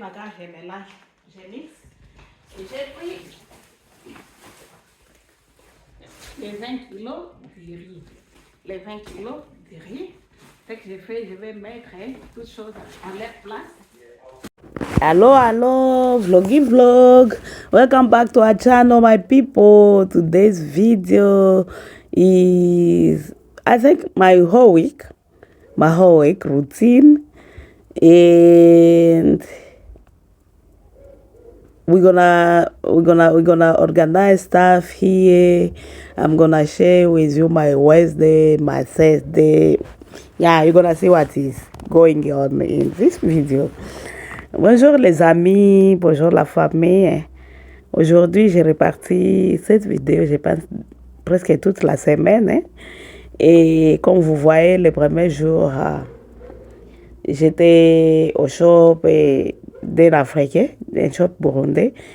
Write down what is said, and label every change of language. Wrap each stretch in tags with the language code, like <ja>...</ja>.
<fr>Quand je mélange, je mixe. Et j'ai pris les 20 kilos de riz. Les 20 kilos de riz. Ce que je fais, je vais mettre toutes choses en leur place.</fr> <en>Hello, vlog. Welcome back to our channel, my people. Today's video is, I think, my whole week routine, and we're gonna organize stuff here. I'm gonna share with you my Wednesday, my Thursday. Yeah, you're gonna see what is going on in this video.</en> <fr>Bonjour les amis, bonjour la famille. Aujourd'hui, j'ai réparti cette vidéo, je pense, presque toute la semaine. Et comme vous voyez, le premier jour, j'étais au shop d'un Africain, un shop burundais.</fr>